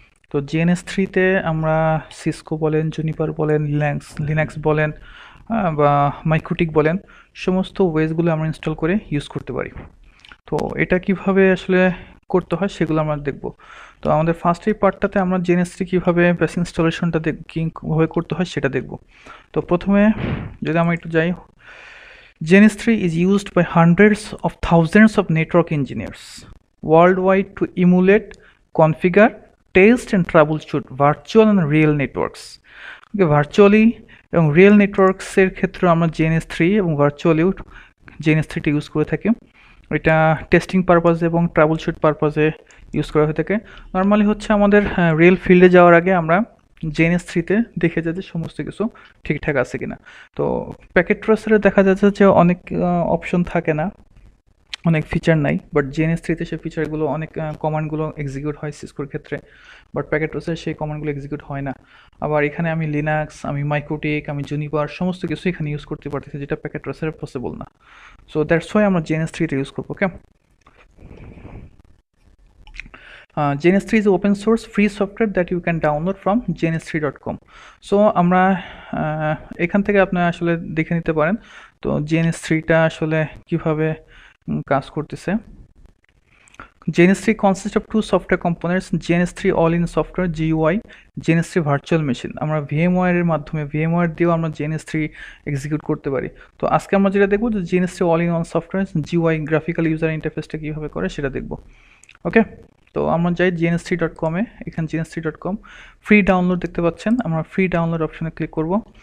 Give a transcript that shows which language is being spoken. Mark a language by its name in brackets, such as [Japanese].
[Bangla] তো GNS3-তে আমরা সিসকো বলেন, জুনিপার বলেন, লিনাক্স বলেন, বা মাইক্রোটিক বলেন, সমস্ত ওয়েসগুলো আমরা ইনস্টল করে ইউজ করতে পারি। তো এটা কিভাবে আসলে করতে হয় সেগুলো আমরা দেখব। তো আমাদের ফার্স্ট এই পার্টটাতে আমরা জিএনএস3 কিভাবে বেস ইনস্টলেশনটা কিভাবে করতে হয় সেটা দেখব। তো প্রথমে যদি আমরা একটু যাই, [English] GNS3 is used by hundreds of thousands of network engineers worldwide to emulate, configure, test and troubleshoot virtual and real networks. [Bangla] Okay, virtually এবং রিয়েল নেটওয়ার্কসের ক্ষেত্রে আমরা জিএনএস3 এবং ভার্চুয়ালিও জিএনএস3টা ইউজ করে থাকি। এটা টেস্টিং পারপাসে এবং ট্রাবল শুট পারপাসে ইউজ করা হয়ে থাকে। নর্মালি হচ্ছে আমাদের রিয়েল ফিল্ডে যাওয়ার আগে আমরা জিএনএস3-তে দেখে যাই যে সমস্ত কিছু ঠিকঠাক আছে কিনা। তো প্যাকেট ট্রেসারে দেখা যাচ্ছে যে অনেক অপশন থাকে না, অনেক ফিচার নাই, বাট জিএনএস3-তে সেই ফিচারগুলো অনেক কমান্ডগুলো এক্সিকিউট হয় সিসকোর ক্ষেত্রে, বাট প্যাকেট ট্রেসারে সেই কমান্ডগুলো এক্সিকিউট হয় না। আবার এখানে আমি লিনাক্স, আমি মাইক্রোটিক, আমি জুনিপার সমস্ত কিছু এখানে ইউজ করতে পারতেছি, যেটা প্যাকেট ট্রেসারে পসিবল না। [English] so that's why [Bangla] আমরা GNS3-তে ইউজ করবো। [English] Okay, GNS3 is open source free software that you can download from gns3.com. [Bangla] So আমরা এখান থেকে আপনি আসলে দেখে নিতে পারেন তো GNS3টা আসলে কিভাবে কাজ করতেছে। [English] GNS3 consists of two software components, GNS3 all-in software GUI, GNS3 virtual machine। [Bangla] আমরা VMware এর মাধ্যমে VMware দিয়েও আমরা GNS3 এক্সিকিউট করতে পারি। তো আজকে আমরা যেটা দেখব যে GNS3 all-in-one software GUI graphical user ইন্টারফেসটা কীভাবে করে সেটা দেখব। ওকে, তো আমরা যাই gns3.com-এ। এখানে gns3.com ফ্রি ডাউনলোড দেখতে পাচ্ছেন, আমরা ফ্রি ডাউনলোড অপশনে ক্লিক করব।